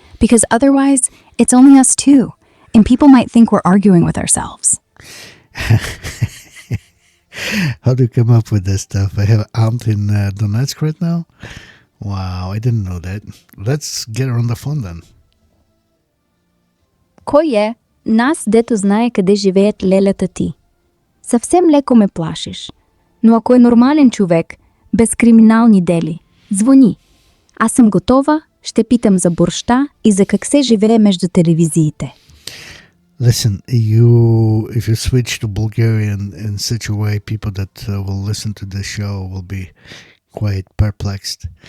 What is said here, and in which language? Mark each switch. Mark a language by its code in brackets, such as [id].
[en] Because otherwise, it's only us two, and people might think we're arguing with ourselves. How do you come up with this stuff? I have an aunt in Donetsk right now? Wow, I didn't know that. Let's get her on the phone then. [bg] Кой е? Нас, дето знае къде живеят лелята ти. Съвсем леко ме плашиш. Но ако е нормален човек, без криминални дели, звъни. Аз съм готова, ще питам за борща и за как се живее между телевизиите. [en] Listen, if you switch to Bulgarian in such a way, people that will listen to this show will be quite perplexed.